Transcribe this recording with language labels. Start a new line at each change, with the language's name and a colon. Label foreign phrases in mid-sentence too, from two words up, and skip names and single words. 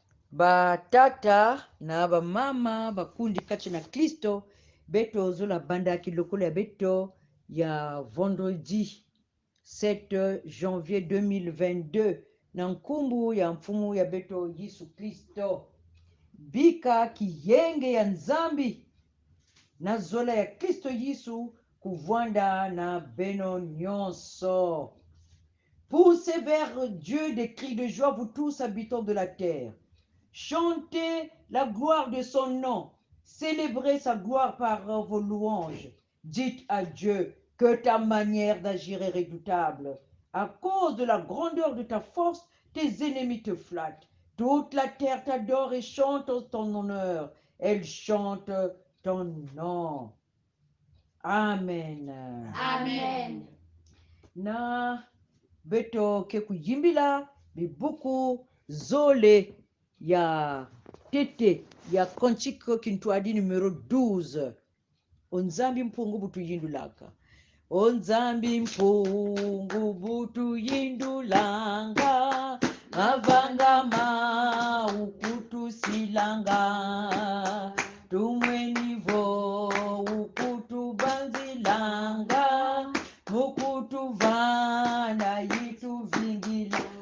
Kituba (Democratic Republic of Congo): ba tata na ba mama bakundi kati na Kristo beto zola banda kilokolo ya beto ya
French: vendredi 7 janvier 2022
Kituba (Democratic Republic of Congo): na nkumbu ya mfumu ya beto Yesu Kristo bika kiyenge ya nzambi na zola ya Kristo Yesu kuvwanda na beno nyonso.
French: Poussez vers Dieu des cris de joie, vous tous habitants de la terre. Chantez la gloire de son nom. Célébrez sa gloire par vos louanges. Dites à Dieu que ta manière d'agir est redoutable. À cause de la grandeur de ta force, tes ennemis te flattent. Toute la terre t'adore et chante ton honneur. Elle chante ton nom. Amen. Amen.
Kituba (Democratic Republic of Congo): Na beto ke kuyimbila bibuku zole ya tete ya konchiko kintuadi numero 12
Kongo: onzambi mpungu butu yindulaka onzambi mpungu butu yindulanga mavanga ukutu silanga tumwenivo ukutu banzilanga mukutu vana yitu vingila